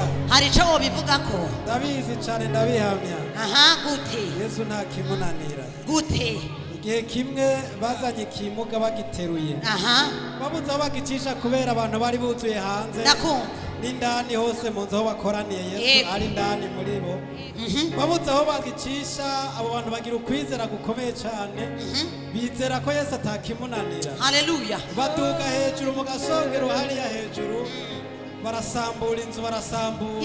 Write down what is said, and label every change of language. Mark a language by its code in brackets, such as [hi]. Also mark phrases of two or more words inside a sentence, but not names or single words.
[rn] hari icyo wobivuga ko ndabizi cyane ndabihamya. aha gute Yesu nta kimunanira. gute Igihe kimwe bazanye ikimuga bagiteruye, aha babuze aho bagicisha kubera abantu bari buzuye hanze ndakumva n'indani hose mu nzu aho bakoraniye. Yesu Yego. ari indani muri bo. Babuze aho bagicisha, abo bantu bagira ukwizera gukomeye cyane, bizera ko Yesu atakimunanira. haleluya Baduga hejuru mu gasongero hariya hejuru, barasambura inzu, barasambura